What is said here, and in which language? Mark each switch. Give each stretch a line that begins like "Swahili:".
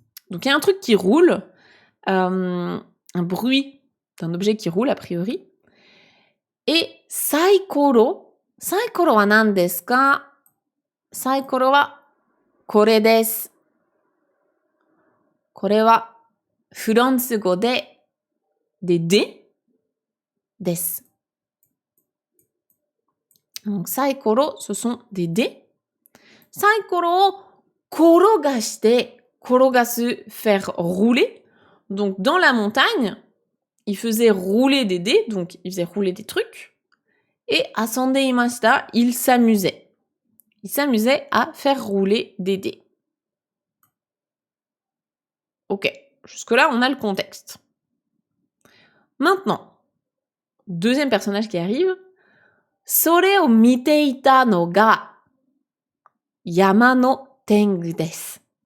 French: Donc, il y a un truc qui roule, un bruit d'un objet qui roule, a priori. Et
Japanese: saikoro, saikoro wa nan desu ka? Saikoro wa これです。これはフランス語ででです。
French: Donc, サイコロ, ce sont des dés.
Japanese: サイコロを転がして、転がす,
French: faire rouler. Donc, dans la montagne, il faisait rouler des dés, donc il faisait rouler des trucs. Et
Japanese: asande imashita,
French: il s'amusait. Il s'amusait à faire rouler des dés. Ok, jusque-là, on a le contexte. Maintenant, deuxième personnage qui arrive.
Japanese: それを見ていたのが山の天狗です。